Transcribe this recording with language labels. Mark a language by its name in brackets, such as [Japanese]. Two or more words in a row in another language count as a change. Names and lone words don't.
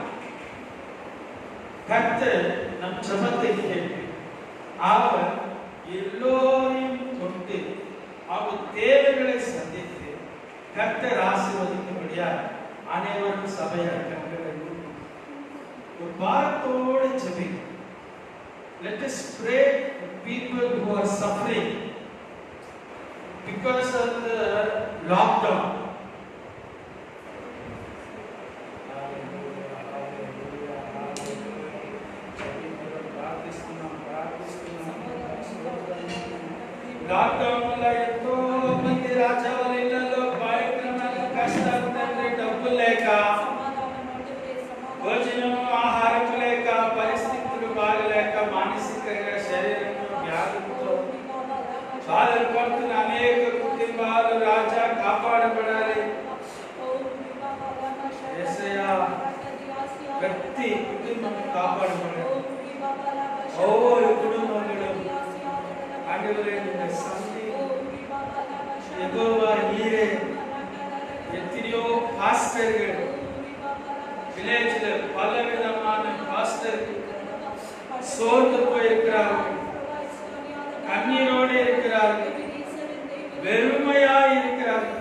[Tamil] கர்த்தர் நம் ஜெபத்தை கேட்டு அவர் எல்லோரையும் தொட்டு அவர் தேவைகளை சந்தித்து கர்த்தர் ஆசீர்வதிக்கும்படியா அனைவரும் சபையாக ஒரு பாரத்தோடு ஜெபிக்கலாம். [English] Let us pray for people who are suffering because of the lockdown. [Telugu] లాక్డౌన్ లో ఎంతో మంది రాజావారి ఇళ్లలో కార్యక్రమాలు కష్టాలు డబ్బులు లేక భోజనం ఆహారం లేక పరిస్థితులు బాగలేక మానసికంగా శరీరంలో వ్యాధులతో బాధలు పడుతున్న అనేక కుటుంబాలు రాజా కాపాడబడాలి. యేసయ్యా ప్రతి కుటుంబం కాపాడబడాలి. [Tamil] ஒவ்வொரு குடும்பங்களும் ஆண்டவரே இந்த சந்தி யெகோவா நீரே எத்தனையோ பாஸ்டர்கள் வில்லேஜ்ல பலவிதமான பாஸ்டர்கள் சோர்ந்து போயிருக்கிறார்கள், கண்ணீரோடு இருக்கிறார்கள், வெறுமையாய் இருக்கிறார்கள்.